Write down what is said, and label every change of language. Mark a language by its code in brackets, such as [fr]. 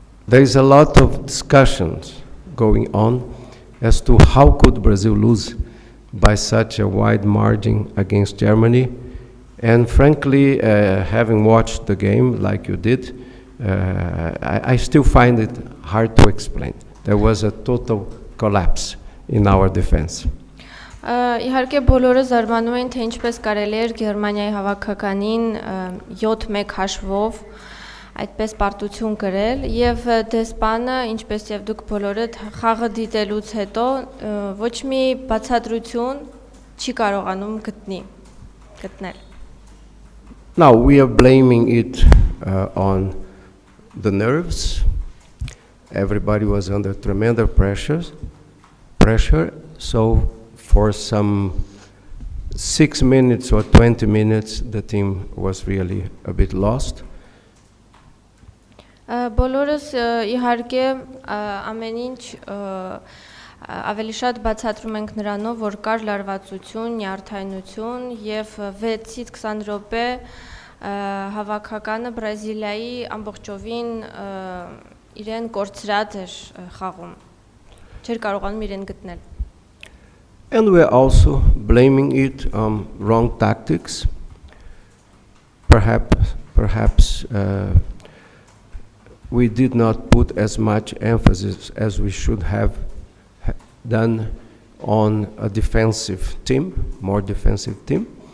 [en] There is a lot of discussions going on as to how could Brazil lose by such a wide margin against Germany. And frankly, having watched the game like you did, I still find it hard to explain. There was a total collapse in our defense. [hy] Իհարկե բոլորը զարմանում էին, թե ինչպես կարելի էր Գերմանիայի հավաքականին 7-1 հաշվով այդպես պարտություն կրել եւ դեսպանը, ինչպես եւ դուք բոլորը խաղը դիտելուց հետո ոչ մի բացատրություն չի կարողանում գտնել. [en] Now we are blaming it on the nerves. Everybody was under tremendous pressure, so for some 6 minutes or 20 minutes the team was really a bit lost. [hy] Բոլորս իհարկե ամեն ինչ ավելի շատ բացատրում ենք նրանով, որ կար լարվածություն, նյարդայնություն եւ 6-ից 20 րոպե հավաքականը Բրազիլիայի ամբողջովին իրեն կորցրած էր խաղում։ Չէր կարողանում իրեն գտնել։ [en] And we're also blaming it on wrong tactics. Perhaps we did not put as much emphasis as we should have done on a defensive team, more defensive team.